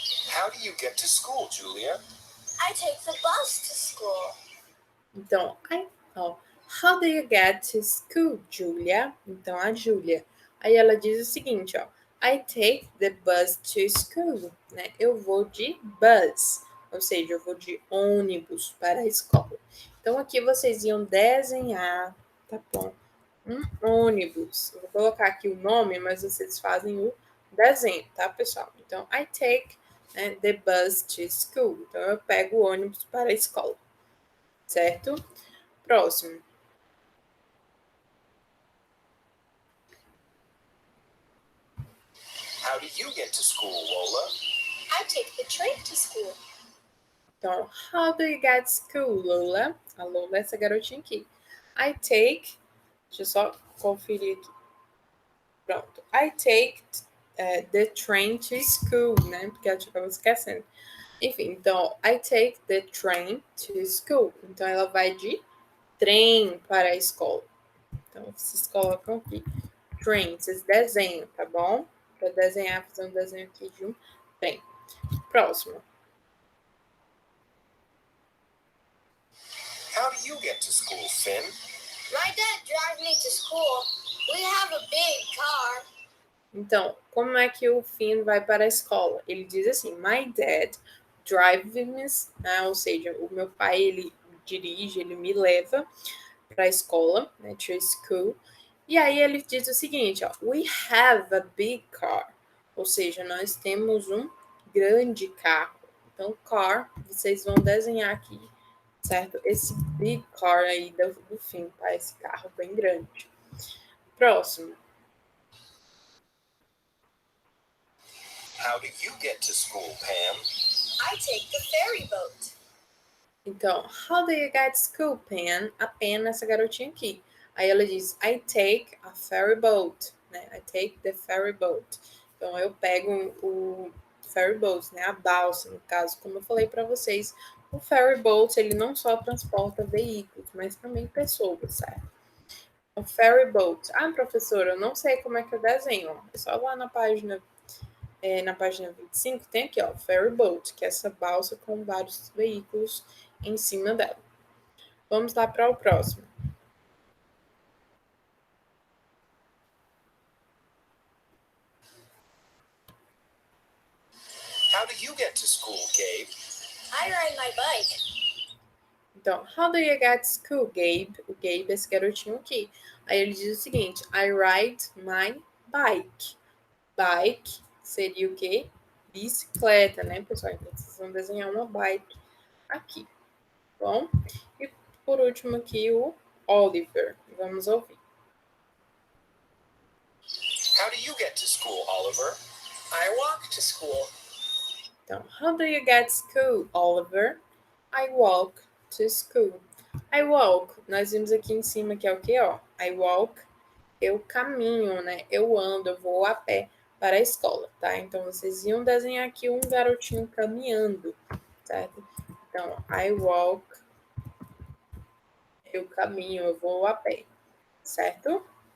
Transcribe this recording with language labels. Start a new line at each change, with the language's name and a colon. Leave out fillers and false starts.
English: How do you get to school, Julia? I take the bus to school. Então, how do you get to school, Julia?
Portuguese: Então, a Julia. Aí ela diz o seguinte, ó.
English: I take the bus to school,
Portuguese: né? Eu vou de bus, ou seja, eu vou de ônibus para a escola. Então, aqui vocês iam desenhar, tá bom? Um ônibus. Eu vou colocar aqui o nome, mas vocês fazem o desenho, tá, pessoal?
English: Então, I take the bus to school.
Portuguese: Então, eu pego o ônibus para a escola. Certo? Próximo.
English: How do you get to school, Lola? I take the train to school. Então, how do you get to school, Lola?
Portuguese: A Lola é essa garotinha aqui.
English: I take.
Portuguese: Deixa eu só conferir aqui. Pronto.
English: I take the train to school, né?
Portuguese: Porque eu acaba esquecendo. Enfim, então,
English: I take the train to school.
Portuguese: Então, ela vai de trem para a escola. Então, vocês colocam aqui. Train, vocês desenham, tá bom? Para desenhar, fazer um desenho aqui de um trem. Próximo.
English: How do you get to school, Finn? My dad drives me to school. We have a big car.
Portuguese: Então, como é que o Finn vai para a escola? Ele diz assim,
English: my dad drives me,
Portuguese: né? Ou seja, o meu pai, ele dirige, ele me leva para a escola, né,
English: to school.
Portuguese: E aí ele diz o seguinte, ó,
English: we have a big car.
Portuguese: Ou seja, nós temos um grande carro. Então, car, vocês vão desenhar aqui, certo? Esse big car aí do Finn, tá? Esse carro bem grande. Próximo.
English: How do you get to school, Pam? I take the ferry boat. Então, how do you get to school, Pen?
Portuguese: A Pen, essa garotinha aqui. Aí ela diz,
English: I take a ferry boat,
Portuguese: né?
English: I take the ferry boat.
Portuguese: Então, eu pego o ferry boat, né? A balsa, no caso, como eu falei para vocês. O ferry boat, ele não só transporta veículos, mas também pessoas, certo? O ferry boat. Ah, professora, eu não sei como é que eu desenho. É só lá na página 25, tem aqui, ó, ferry boat, que é essa balsa com vários veículos em cima dela. Vamos lá para o próximo.
English: How do you get to school, Gabe? I ride my bike. Então, how do you get to school, Gabe?
Portuguese: O Gabe é esse garotinho aqui. Aí ele diz o seguinte,
English: I ride my bike.
Portuguese: Bike seria o quê? Bicicleta, né, pessoal? Então, vocês vão desenhar uma bike aqui, bom? E por último aqui o Oliver. Vamos ouvir.
English: How do you get to school, Oliver? I walk to school. Então, how do you get to school, Oliver? I walk to school. I walk,
Portuguese: nós vimos aqui em cima que é o que, ó? I walk, eu caminho, né? Eu ando, eu vou a pé para a escola, tá? Então, vocês iam desenhar aqui um garotinho caminhando, certo? Então,
English: I walk,
Portuguese: eu caminho, eu vou a pé, certo?